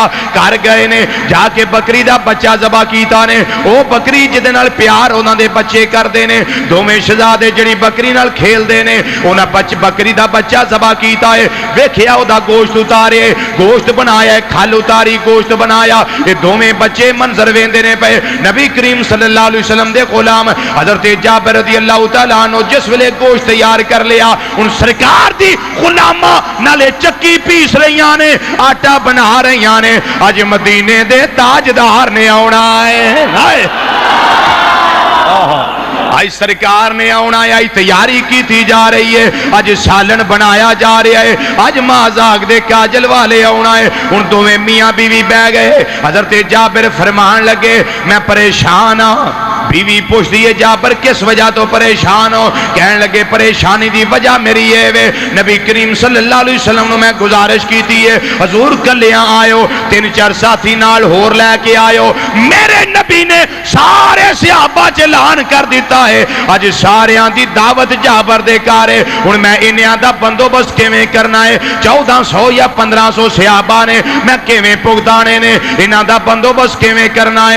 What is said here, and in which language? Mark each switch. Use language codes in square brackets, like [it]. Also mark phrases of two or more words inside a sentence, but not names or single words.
[pa] ਕਰ ਗਏ ਨੇ ਜਾਕੇ ਬਕਰੀ ਦਾ ਬੱਚਾ ਜ਼ਬਾ ਕੀਤਾ ਨੇ, ਓ ਬਕਰੀ ਜਿਹਦੇ ਨਾਲ ਪਿਆਰ ਉਨ੍ਹਾਂ ਦੇ ਬੱਚੇ ਕਰਦੇ ਨੇ, ਦੋਵੇਂ ਸ਼ਹਿਜ਼ਾਦੇ ਜਿਹੜੀ ਬਕਰੀ ਨਾਲ ਖੇਲਦੇ ਨੇ, ਉਨ੍ਹਾਂ ਬਕਰੀ ਦਾ ਬੱਚਾ ਜ਼ਬਾ ਕੀਤਾ ਹੈ, ਵੇਖਿਆ ਓਦਾ ਗੋਸ਼ਤ ਉਤਾਰੇ, ਗੋਸ਼ਤ ਬਣਾਇਆ, ਖੱਲ ਉਤਾਰੀ, ਗੋਸ਼ਤ ਬਣਾਇਆ, ਯੇ ਦੋਵੇਂ ਬੱਚੇ ਮੰਜ਼ਰ ਵੇਂਦੇ ਨੇ ਪੇ। ਨਬੀ ਕਰੀਮ [ar] صلى الله عليه وسلم [pa] ਦੇ ਗ਼ੁਲਾਮ ਹਜ਼ਰਤ ਜਾਬਿਰ [ar] رضي الله تعالى عنه [pa] ਜਿਸ ਵੇਲੇ ਗੋਸ਼ਤ ਤਿਆਰ ਕਰ ਲਿਆ, ਉਨ ਸਰਕਾਰ ਦੀ ਗ਼ੁਲਾਮਾ ਨਾਲੇ ਚੱਕੀ ਪੀਸ ਰਹੀਆਂ ਨੇ, ਆਟਾ ਬਣਾ ਰਹੀਆਂ ਨੇ, ਅੱਜ ਮਦੀਨੇ ਦੇ ਤਾਜਦਾਰ ਨੇ ਆਉਣਾ ਹੈ। ਆਜ ਸਰਕਾਰ ਨੇ ਆਨਾ ਹੈ, ਆਜ ਤਿਆਰੀ ਕੀ ਜਾ ਰਹੀ ਹੈ, ਅੱਜ ਸਾਲਨ ਬਣਾਇਆ ਜਾ ਰਿਹਾ ਹੈ, ਅੱਜ ਮਜ਼ਾਕ ਦੇ ਕਾਜਲ ਵਾਲੇ ਆਨਾ ਹੈ। ਹੁਣ ਦੋਵੇਂ ਮੀਆਂ ਬੀਵੀ ਬਹਿ ਗਏ, ਹਜ਼ਰਤ ਜਾਬਿਰ ਫ਼ਰਮਾਨ ਲੱਗੇ ਮੈਂ ਪਰੇਸ਼ਾਨ ਹਾਂ। [ur] بیوی پوچھتی ہے جابر کس وجہ تو پریشان ہو? [pa] ਕਹਨੇ ਲਗੇ ਪਰੇਸ਼ਾਨੀ ਕੀ ਵਜ੍ਹਾ ਮੇਰੀ ਯੇ ਵੇ, ਨਬੀ ਕਰੀਮ [ar] صلى الله عليه وسلم [pa] ਨੇ ਮੈਂ ਗੁਜ਼ਾਰਿਸ਼ ਕੀ ਹੈ ਹਜ਼ੂਰ ਕਲੀਆਂ ਆਇਓ, 3-4 ਸਾਥੀ ਨਾਲ ਹੋਰ ਲੈਕੇ ਆਇਓ। ਮੇਰੇ ਨਬੀ ਨੇ ਸਾਰੇ ਸਹਾਬਾ ਚ ਐਲਾਨ ਕਰ ਦਿੱਤਾ ਹੈ ਅੱਜ ਸਾਰਿਆਂ ਦੀ ਦਾਵਤ ਜਾਬਿਰ ਦੇ ਘਰ ਹੈ। ਹੁਣ ਮੈਂ ਇਨ੍ਹਾਂ ਦਾ ਬੰਦੋਬਸਤ ਕਿਵੇਂ ਕਰਨਾ ਹੈ? 1400 ਯਾ 1500 ਸਹਾਬਾ ਨੇ, ਮੈਂ ਕਿਵੇਂ ਭੁਗਤਾਨੇ ਨੇ, ਇਨ੍ਹਾਂ ਦਾ ਬੰਦੋਬਸਤ ਕਿਵੇਂ ਕਰਨਾ ਹੈ?